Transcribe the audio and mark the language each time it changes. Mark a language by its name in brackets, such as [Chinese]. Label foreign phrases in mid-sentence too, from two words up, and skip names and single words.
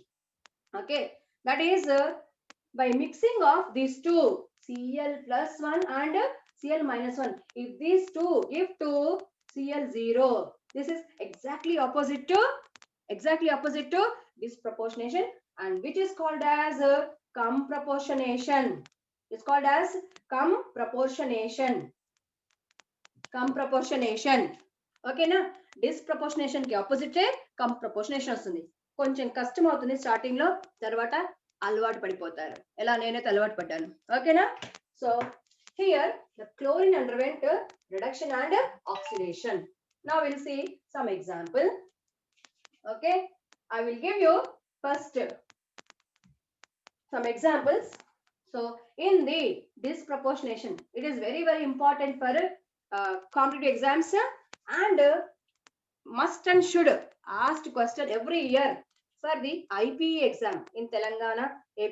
[English] Okay, that is by mixing of these two, Cl plus 1 and Cl minus 1. If these two give to Cl0, this is exactly opposite to disproportionation, and which is called as comproportionation. It's called as comproportionation. Okay na? Disproportionation ki opposite comproportionation వస్తుంది. [Telugu] కొంచెం కష్టం అవుతుంది స్టార్టింగ్ లో, తర్వాత అలవాటు పడిపోతారు. ఎలా నేనైతే అలవాటు పడ్డాను. ఓకేనా? [English] సో here the chlorine underwent reduction and oxidation. Now we'll see some example. Okay, I will give you first some examples. So in the disproportionation, it is very important for competitive exams and must and should asked question every year for the IPE exam in Telangana, AP.